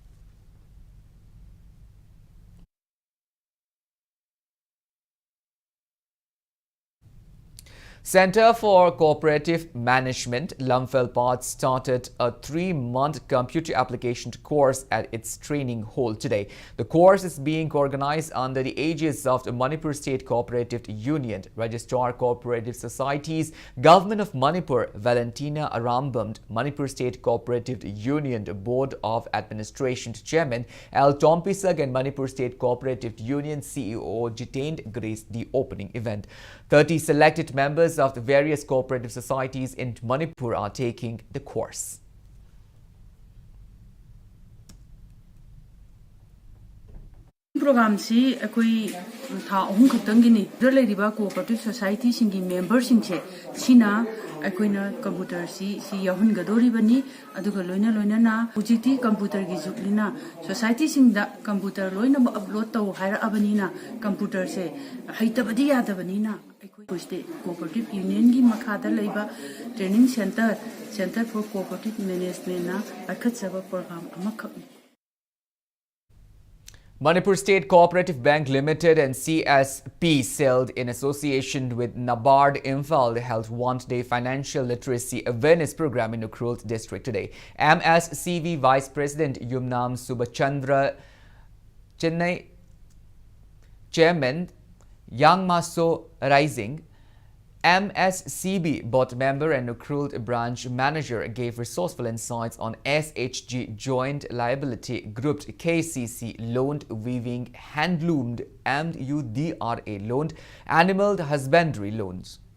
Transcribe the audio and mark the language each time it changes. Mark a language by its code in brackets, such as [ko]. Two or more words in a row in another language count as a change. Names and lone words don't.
[en] Center for Cooperative Management, Lumfelpad, started a 3-month computer application course at its training hall today. The course is being organized under the aegis of the Manipur State Cooperative Union, Registrar Cooperative Societies, Government of Manipur, Valentina Arambam, Manipur State Cooperative Union Board of Administration Chairman L. Tompisag, and Manipur State Cooperative Union CEO Jitendra graced the opening event. 30 selected members of the various cooperative societies in Manipur are taking the course. [mni] Program si akoi tha ahum khatang gini releriba [en] cooperative society [mni] singi members singche sina akoina computer si yahun gadori bani aduga loina na ujiti computer gi juklina society singda computer loina upload taw haira abani na computer se haita badi yada bani na akoi [en] state cooperative union [mni] gi makhada leiba [en] training center for cooperative management [mni] na akhatsaba program amakha. [en] Manipur State Cooperative Bank Limited and CSP sailed in association with NABARD Imphal held one-day financial literacy awareness program in Ukhrul district today. MSCV Vice President Yumnam Subhachandra Chennai Chairman Yang Maso Rising, MSCB board member and Ukhrul branch manager gave resourceful insights on SHG Joint Liability Grouped KCC loaned weaving handloomed MUDRA loaned animal husbandry loans.